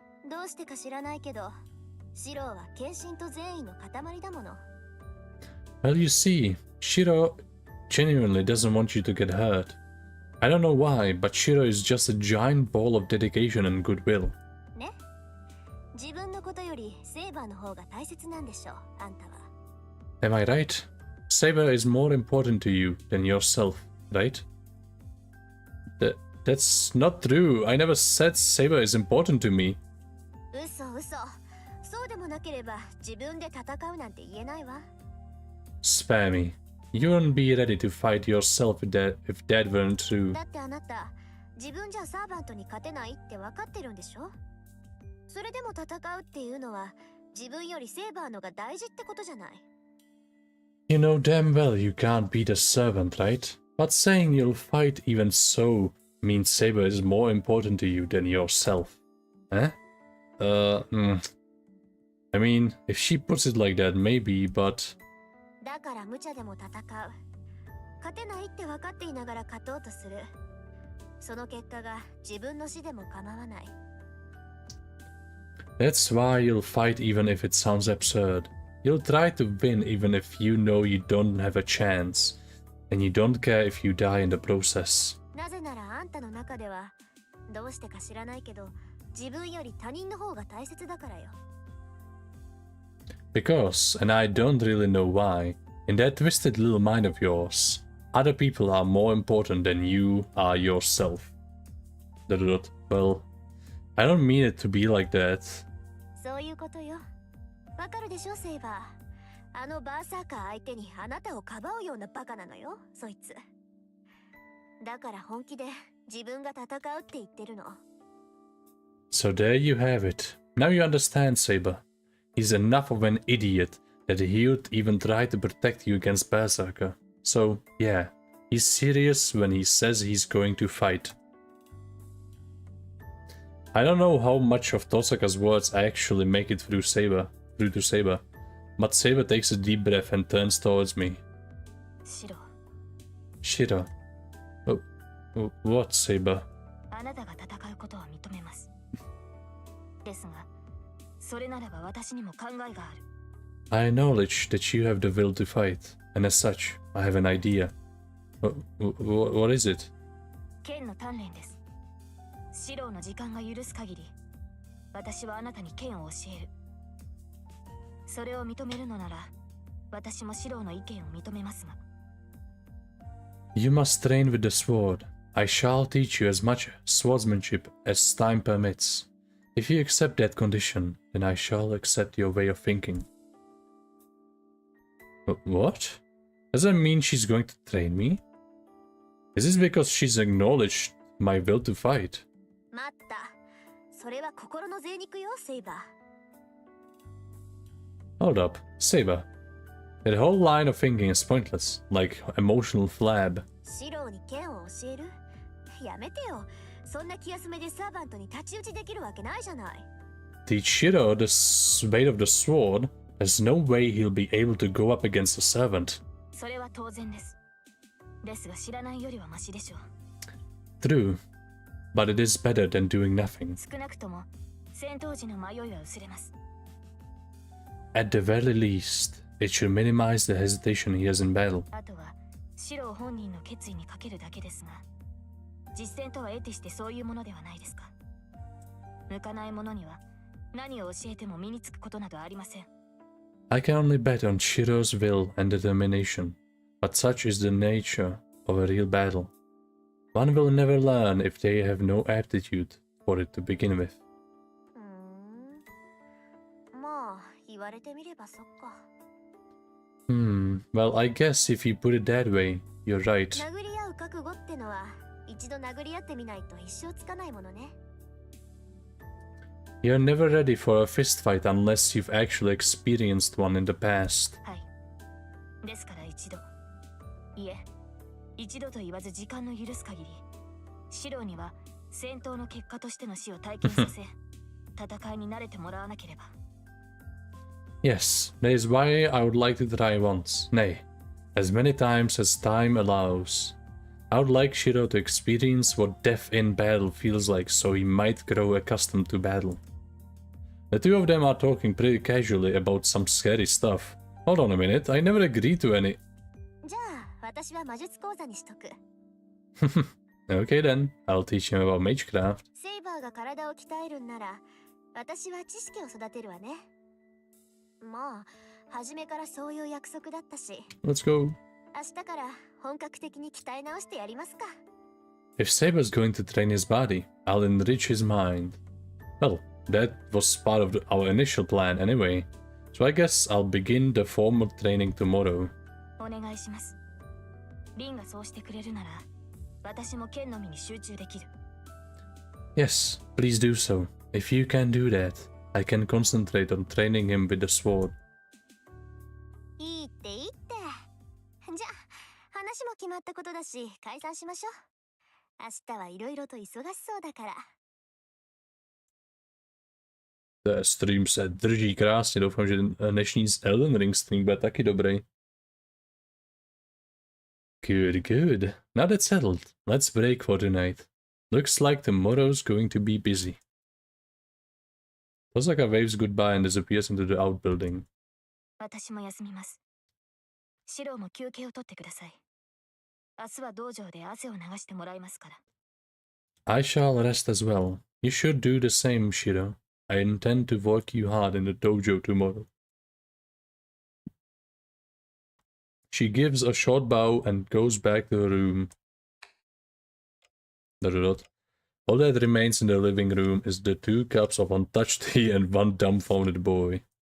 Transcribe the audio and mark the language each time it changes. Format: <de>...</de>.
<ja>どうしてか知らないけど、シローは献身と善意の塊だもの。</ja> <en>Well, you see, Shiro genuinely doesn't want you to get hurt. I don't know why, but Shiro is just a giant ball of dedication and goodwill.</en> <ja>ね、自分のことよりセイバーの方が大切なんでしょ、あんたは。</ja> <en>Am I right? Saber is more important to you than yourself. right? That's not true. I never said Saber is important to me.</en> <ja>嘘嘘。そうでもなければ自分で戦うなんて言えないわ。</ja> <en>Spare me. You wouldn't be ready to fight yourself if that weren't true.</en> <ja>だってあなた、自分じゃサーバントに勝てないって分かってるんでしょ？それでも戦うっていうのは自分よりセーバーのが大事ってことじゃない。</ja> <en>You know damn well you can't beat a servant, right? But saying you'll fight even so means Saber is more important to you than yourself. Eh? I mean, if she puts it like that, maybe, but...</en> <ja>だから無茶でも戦う。勝てないって分かっていながら勝とうとする。その結果が自分の死でも構わない。</ja> <en>That's why you'll fight even if it sounds absurd. You'll try to win even if you know you don't have a chance. And you don't care if you die in the process.</en> <ja>なぜならあんたの中では、どうしてか知らないけど、自分より他人の方が大切だからよ。</ja> <en>Because, and I don't really know why, in that twisted little mind of yours, other people are more important than you are yourself. Well, I don't mean it to be like that.</en> <ja>そういうことよ。わかるでしょ、セイバー。あのバーサーカー相手にあなたをかばうようなバカなのよ、そいつ。だから本気で自分が戦うって言ってるの。</ja> <en>So there you have it. Now you understand, Saber. He's enough of an idiot that he would even try to protect you against Berserker. So, yeah, he's serious when he says he's going to fight. I don't know how much of Tosaka's words actually make it through to Saber, but Saber takes a deep breath and turns towards me. Shiro. What, Saber?</en> <ja>あなたが戦うことは認めます。ですが、それならば私にも考えがある。</ja> <en>I acknowledge that you have the will to fight, and as such, I have an idea. What is it?</en> <ja>剣の鍛錬です。シローの時間が許す限り、私はあなたに剣を教える。それを認めるのなら、私もシローの意見を認めますが。</ja> <en>You must train with the sword. I shall teach you as much swordsmanship as time permits. If you accept that condition, then I shall accept your way of thinking. What? Does that mean she's going to train me? Is this because she's acknowledged my will to fight?</en> <ja>待った。それは心の贅肉よ、セイバー。</ja> <en>Hold up, Saber. That whole line of thinking is pointless, like emotional flab.</en> <ja>シローに剣を教える？やめてよ。そんな気休めでサーバントに太刀打ちできるわけないじゃない。</ja> <en>Teach Shiro the weight of the sword? There's no way he'll be able to go up against a servant.</en> <ja>それは当然です。ですが知らないよりはマシでしょう。</ja> <en>True, but it is better than doing nothing.</en> <ja>少なくとも戦闘時の迷いは薄れます。</ja> <en>At the very least, it should minimize the hesitation he has in battle.</en> <ja>あとはシロー本人の決意にかけるだけですが、実践とは得てしてそういうものではないですか。向かないものには何を教えても身につくことなどありません。</ja> <en>I can only bet on Shiro's will and determination, but such is the nature of a real battle. One will never learn if they have no aptitude for it to begin with.</en> <ja>まあ、言われてみればそっか。</ja> <en>Well, I guess if you put it that way, you're right.</en> <ja>殴り合う覚悟ってのは一度殴り合ってみないと一生つかないものね。</ja> <en>You're never ready for a fist fight unless you've actually experienced one in the past.</en> <ja>はい。ですから一度。いえ、一度と言わず時間の許す限り、シローには戦闘の結果としての死を体験させ、戦いに慣れてもらわなければ。</ja> <en>Yes, that is why I would like to try once, nay, as many times as time allows. I would like Shiro to experience what death in battle feels like so he might grow accustomed to battle. The two of them are talking pretty casually about some scary stuff. Hold on a minute, I never agreed to any...</en> <ja>じゃあ、私は魔術講座にしとく。</ja> <en>Okay then, I'll teach him about magecraft.</en> <ja>セイバーが体を鍛えるんなら、私は知識を育てるわね。まあ、初めからそういう約束だったし。</ja> <en>Let's go.</en> <ja>明日から本格的に鍛え直してやりますか。</ja> <en>If Saber's going to train his body, I'll enrich his mind. Well, that was part of our initial plan anyway, so I guess I'll begin the formal training tomorrow.</en> <ja>お願いします。リンがそうしてくれるなら、私も剣のみに集中できる。</ja> <en>Yes, please do so. If you can do that, I can concentrate on training him with the sword.</en> <ja>いいっていいって。じゃあ、話も決まったことだし、解散しましょう。明日はいろいろと忙しそうだから。</ja> <en>The stream</en> <cs>se drží krásně, doufám, že dnešní Elden Ring stream bude taky dobrý.</cs> <en>Good, good. Now that's settled. Let's break for tonight. Looks like tomorrow's going to be busy. Osaka waves goodbye and disappears into the outbuilding.</en> <ja>私も休みます。シローも休憩を取ってください。明日は道場で汗を流してもらいますから。</ja> <en>I shall rest as well. You should do the same, Shiro. I intend to work you hard in the dojo tomorrow. She gives a short bow and goes back to her room. All that remains in the living room is the 2 cups of untouched tea and 1 dumbfounded boy.</en>